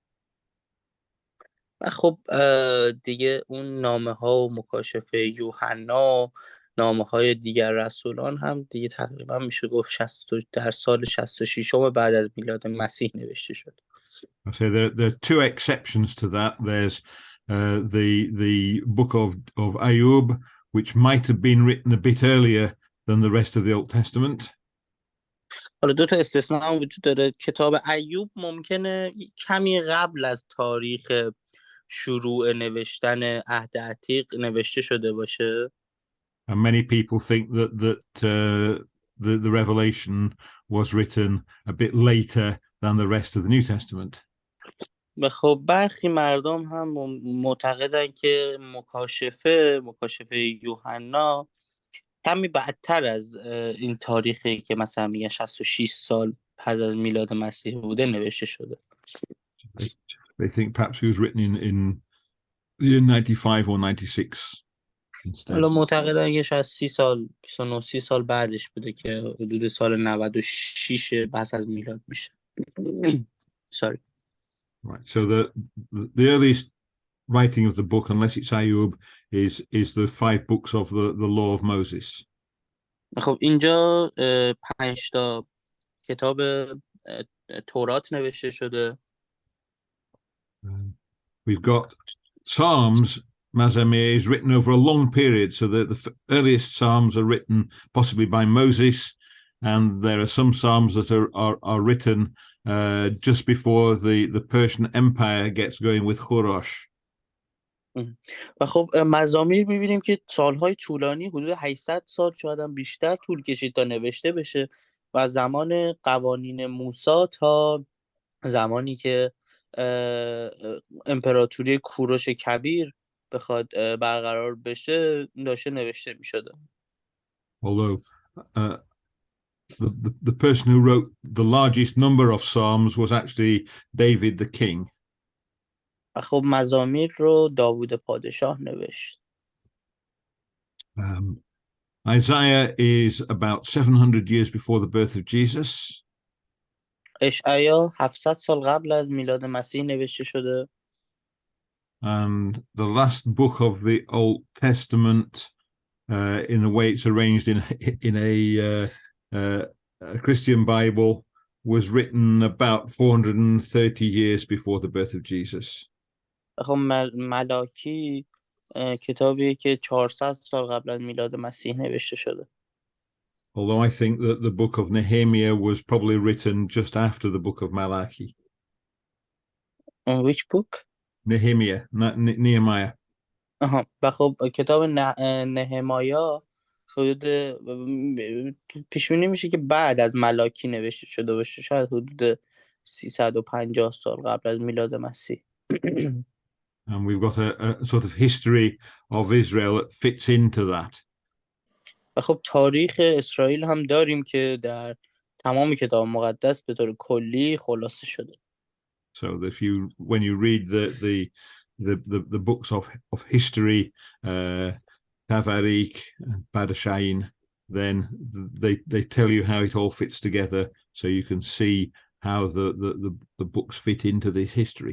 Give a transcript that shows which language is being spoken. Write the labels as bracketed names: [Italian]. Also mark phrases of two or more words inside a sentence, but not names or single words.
[Persian] و خب دیگه اون نامه‌ها و مکاشفه یوحنا، نامه‌های دیگر رسولان هم دیگه تقریبا میشه گفت در سال 66 بعد از میلاد مسیح نوشته شد. [English] So there are two exceptions to that. There's the book of Ayub, which might have been written a bit earlier than the rest of the Old Testament. [Persian] حالا دو تا استثنا هم وجود داره. کتاب ایوب ممکنه کمی قبل از تاریخ شروع نوشتن عهد عتیق نوشته شده باشه. [English] And many people think that the Revelation was written a bit later than the rest of the New Testament. [Persian] و خب برخی مردم هم معتقدن که مکاشفه یوحنا کمی بعدتر از این تاریخی که مثلا میگن 66 سال پس از میلاد مسیح بوده نوشته شده. [English] They think perhaps he was written in the year 95 or 96 instead. [Persian] حالا معتقدن که شاید 30 سال بعدش بوده که حدود سال 96 پس از میلاد میشه. [English] Sorry. Right. So the earliest writing of the book, unless it's Ayub, is the 5 books of the law of Moses. [Persian] خب اینجا 5 تا کتاب تورات نوشته شده. [English] We've got Psalms. Mazamir is written over a long period, so the earliest Psalms are written possibly by Moses, and there are some Psalms that are written just before the Persian Empire gets going with Khurosh. [Persian] و خب مزامیر می‌بینیم که سالهای طولانی حدود 800 سال شاید هم بیشتر طول کشید تا نوشته بشه و زمان قوانین موسی تا زمانی که امپراتوری کوروش کبیر بخواد برقرار بشه داشته نوشته می‌شده. [English] Although the person who wrote the largest number of Psalms was actually David the king. [Persian] خب مزامیر رو داوود پادشاه نوشت. [English] Isaiah is about 700 years before the birth of Jesus. [Persian] اشعیا 700 سال قبل از میلاد مسیح نوشته شده. [English] And the last book of the Old Testament, in the way it's arranged in a Christian Bible, was written about 430 years before the birth of Jesus. [Persian] خب ملاکی کتابی که 400 سال قبل از میلاد مسیح نوشته شده. [English] Although I think that the book of Nehemiah was probably written just after the book of Malachi. Which book? Nehemiah. [Persian] و خب کتاب نهمایا حدود پیش بینی میشه که بعد از ملاکی نوشته شده باشه، شاید حدود 350 سال قبل از میلاد مسیح. [English] And we've got a sort of history of Israel that fits into that. [Persian] و خب تاریخ اسرائیل هم داریم که در تمام کتاب مقدس به طور کلی خلاصه شده. [English] So when you read the books of history, Tavarik, Badashain, then they tell you how it all fits together, so you can see how the books fit into this history.